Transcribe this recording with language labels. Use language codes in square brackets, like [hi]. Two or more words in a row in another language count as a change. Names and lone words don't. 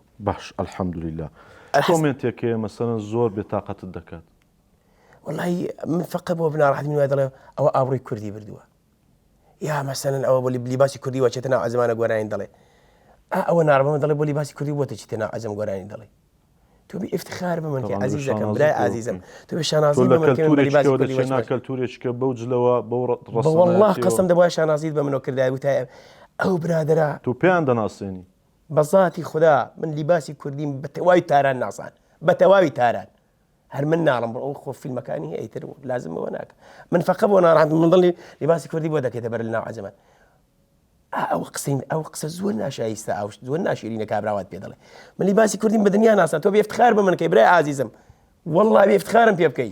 [ckb] باش الحەمدولله کۆمنتێکێ مەسەرەن زۆر بێتاقەتت دەکات والله من فقط بۆ بناڕەحەتی من وای دەڵێ ئەوە ئابڕووی کوردی بردووە یا مەسەلەن ئەوە بۆ لیباسی کوردی وەچێتە ناو عەزمانە گۆرانی دەڵێ ئەوە ناڕەمە دەڵێ بۆ لیباسی کوردی بۆتە چیتە ناو عەزم گۆرانی دەڵێ [fa] تو بی افتخار بمن [ckb] کە عزیزەکەم برای عزیزم تو بە شانازی بمن کە من لیباسی کوردی وەچێتە کەلتورێککە بەو جلەوە بەو [ar] والله قسم [ckb] دەبوای شانازیت بە منەوە کردای وتای ئەو برادرە تو پێیان دەناسێنی بەزاتی خدا من لیباسی کوردیم بە تەواوی تاران ناسان بە تەواوی تاران هەر من ناڵم بۆ ئەو خۆ فیلمەکانی ئەیتر لازمەوە ناکە من فقط بۆ ناڕەحەت من دڵی لیباسی کوردی بۆ دەکەێتە بەر لە ناو عەزەمان ئەو قسە زۆر ناشایستە ئەو زۆر ناشیرینە کابراوات پێ دەڵێ من لیباسی کوردیم بە دنیا ناسان تۆ بێ افتخار بە من کەی برای عزیزم والله بێ افتخارم پێ بکەی